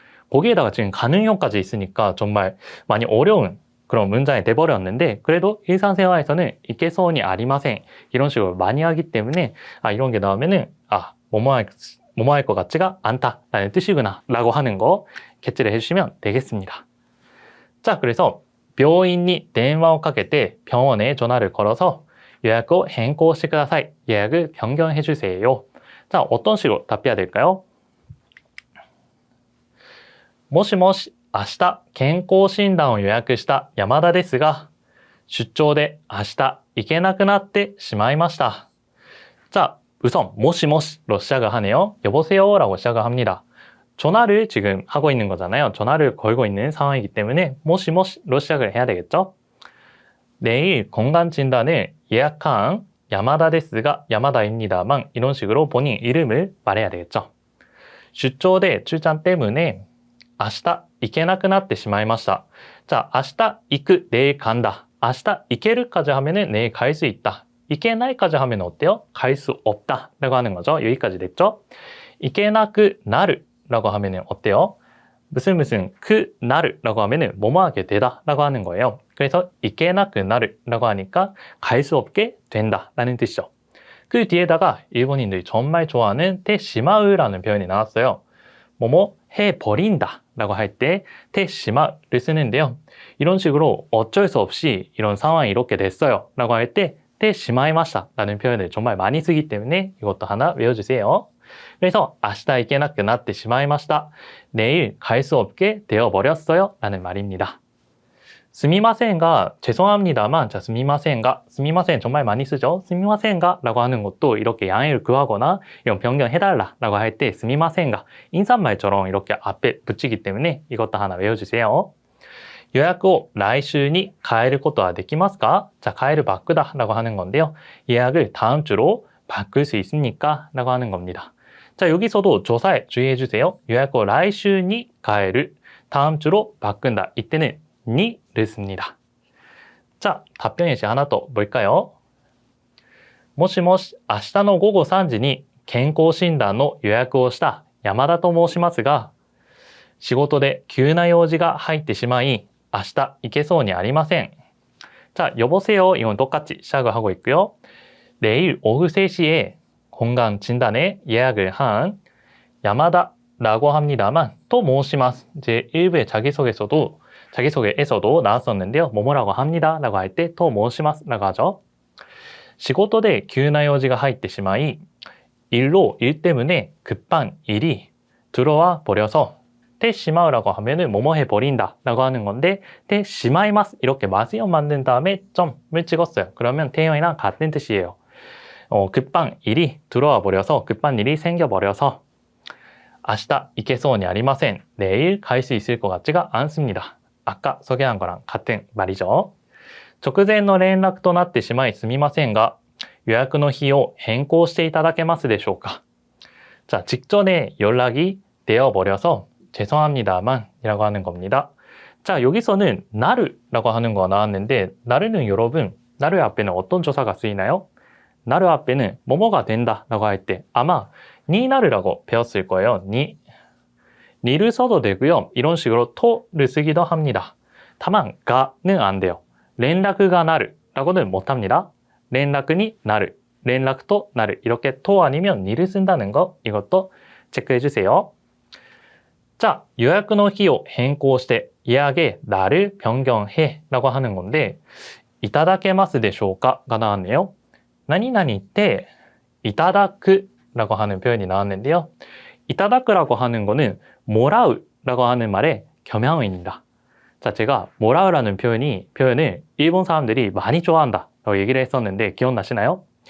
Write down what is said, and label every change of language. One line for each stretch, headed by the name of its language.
Korean: 거기에다가 지금 가능형까지 있으니까 정말 많이 어려운 그런 문장이 돼버렸는데 그래도 일상생활에서는 이게 소원이 아리마센 이런 식으로 많이 하기 때문에 이런 게 나오면은 뭐뭐 할 것 같지가 않다 라는 뜻이구나 라고 하는 거 캐치를 해주시면 되겠습니다. 자, 그래서 병원이
Japanese: 電話をかけて
Korean: 병원에 전화를 걸어서 예약을
Japanese: 変更してください.
Korean: 예약을 변경해 주세요. 자, 어떤 식으로 답해야 될까요?
Japanese: もしもし明日健康診断を予約した山田ですが出張で明日行けなくなってしまいました.
Korean: 자, 우선 모시모시로 시작을 하네요. 여보세요 라고 시작을 합니다. 전화를 지금 하고 있는 거잖아요. 전화를 걸고 있는 상황이기 때문에 모시모시로 시작을 해야 되겠죠. 내일 건강진단을 예약한 야마다
Japanese: ですが
Korean: 야마다입니다만 이런 식으로 본인 이름을 말해야 되겠죠. 출장 출장 때문에
Japanese: 明日行けなくなってしまいました.
Korean: 자,
Japanese: 明日行く,
Korean: 내일 간다.
Japanese: 明日行ける
Korean: 까지 하면은 내일 갈 수 있다.
Japanese: 行けない
Korean: 까지 하면 어때요? 갈 수 없다 라고 하는 거죠. 여기까지 됐죠?
Japanese: 行けなくなる
Korean: 라고 하면은 어때요? 무슨 그 나를 라고 하면은 뭐뭐하게 되다 라고 하는 거예요. 그래서
Japanese: 行けなくなる
Korean: 라고 하니까 갈 수 없게 된다 라는 뜻이죠. 그 뒤에다가 일본인들이 정말 좋아하는 테시마우라는 표현이 나왔어요. 뭐뭐 해버린다 라고 할 때 테시마우를 쓰는데요. 이런 식으로 어쩔 수 없이 이런 상황이 이렇게 됐어요 라고 할 때 테시마이마시다 라는 표현을 정말 많이 쓰기 때문에 이것도 하나 외워주세요. 그래서
Japanese: 明日行けなくなってしまいました.
Korean: 내일 갈 수 없게 되어버렸어요 라는 말입니다.
Japanese: すみませんが
Korean: 죄송합니다만 자, すみませんが すみません 정말 많이 쓰죠.
Japanese: すみませんが
Korean: 라고 하는 것도 이렇게 양해를 구하거나 이런 변경해달라 라고 할 때 すみませんが 인사말처럼 이렇게 앞에 붙이기 때문에 이것도 하나 외워주세요.
Japanese: 予約を来週に変えることはできますか?
Korean: 자,
Japanese: 変える
Korean: 바꾸다 라고 하는 건데요. 예약을 다음 주로 바꿀 수 있습니까? 라고 하는 겁니다. 자, 여기서도 조사에 주의해주세요.
Japanese: 予約を来週に変える,
Korean: 다음 주로 바꾼다. 이때는 니를 씁니다. 자, 답변 예시 하나 더 뭘까요?
Japanese: もしもし、明日の午後3時に健康診断の予約をした山田と申しますが、仕事で急な用事が入ってしまい、明日行けそうにありません.
Korean: 자, 여보세요. 이건 똑같이 시작을 하고 있고요. 내일 오후 3시에 건강진단에 예약을 한 야마다라고 합니다만 또 모시마스. 제 1부의 자기소개에서도 나왔었는데요. 뭐뭐라고 합니다 라고 할 때 또 모시마스 라고 하죠.
Japanese: 仕事で急な用事が入ってしまい,
Korean: 일 때문에 급한 일이 들어와 버려서 테시마우라고 하면은 뭐뭐 해버린다 라고 하는 건데 테시마이마스 이렇게 마스형 만든 다음에 점을 찍었어요. 그러면 태형이랑 같은 뜻이에요. 급한 일이 들어와 버려서 급한 일이 생겨버려서
Japanese: 明日行けそうにありません.
Korean: 내일 갈 수 있을 것 같지가 않습니다. 아까 소개한 거랑 같은 말이죠.
Japanese: 直前の連絡となってしまいすみませんが予約の日を変更していただけますでしょうか?
Korean: 자, 직전에 연락이 되어버려서 죄송합니다만 이라고 하는 겁니다. 자, 여기서는 나르라고 하는 거 나왔는데 나르는 여러분, 나르 앞에는 어떤 조사가 쓰이나요? 나르 앞에는 뭐뭐가 된다 라고 할 때 아마 니나르라고 배웠을 거예요. 니를 써도 되고요. 이런 식으로 토를 쓰기도 합니다. 다만 가는 안 돼요. 連絡가 나르라고는 못합니다.
Japanese: 連絡になる, 連絡となる
Korean: 이렇게 토 아니면 니를 쓴다는 거 이것도 체크해 주세요. 자,
Japanese: 予約の日を変更して
Korean: 예약의 날을 변경해 라고 하는 건데
Japanese: いただけますでしょうか
Korean: 가 나왔네요.
Japanese: 何々っていただく
Korean: 라고 하는 표현이 나왔는데요.
Japanese: いただく
Korean: 라고 하는 거는 모라우 라고 하는 말의 겸양어입니다. 자, 제가 모라우라는 표현을 일본 사람들이 많이 좋아한다 라고 얘기를 했었는데 기억나시나요?